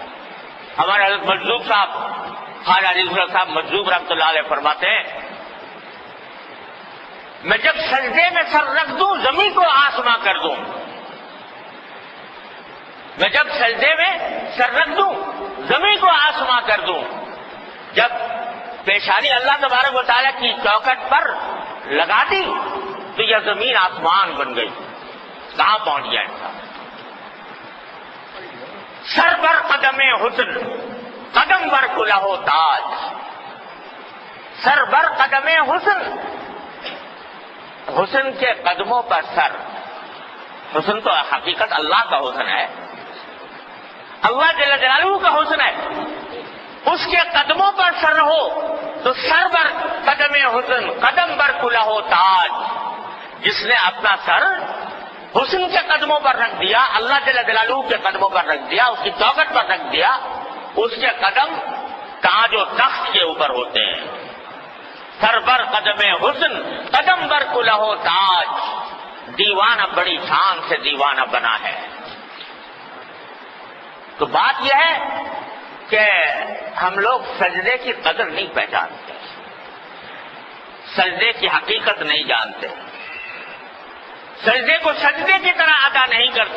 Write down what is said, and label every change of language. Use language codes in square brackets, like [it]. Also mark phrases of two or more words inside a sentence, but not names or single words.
[ur] ہمارے حضرت مجذوب صاحب، خواجہ عزیز الحق صاحب مجذوب رحمۃ اللہ علیہ فرماتے ہیں، میں جب سجدے میں سر رکھ دوں زمین کو آسماں کر دوں، میں جب سجدے میں سر رکھ دوں زمین کو آسماں کر دوں، جب پیشانی اللہ تبارک و تعالیٰ کی چوکھٹ پر لگا دی تو یہ زمین آسمان بن گئی۔ کہاں پہنچ گیا انسان؟ [fa] سر بر قدم حسن، قدم بر کلہ تاج، سر بر قدم حسن، [ur] حسن کے قدموں پر سر۔ حسن تو حقیقت اللہ کا حسن ہے، اللہ جل جلالہ کا حسن ہے، اس کے قدموں پر سر رہو تو [fa] سر بر قدم حسن، قدم بر کلہ تاج۔ [ur] جس نے اپنا سر حسن کے قدموں پر رکھ دیا، اللہ جل جلالہ کے قدموں پر رکھ دیا، اس کی چوکھٹ پر رکھ دیا، اس کے قدم تاج و تخت کے اوپر ہوتے ہیں۔ [fa] سر بر قدم حسن، قدم بر کلہ تاج۔ [ur] دیوانہ بڑی شان سے دیوانہ بنا ہے۔ تو بات یہ ہے کہ ہم لوگ سجدے کی قدر نہیں پہچانتے، سجدے کی حقیقت نہیں جانتے، سجدے کو سجدے کی طرح ادا نہیں کرتے۔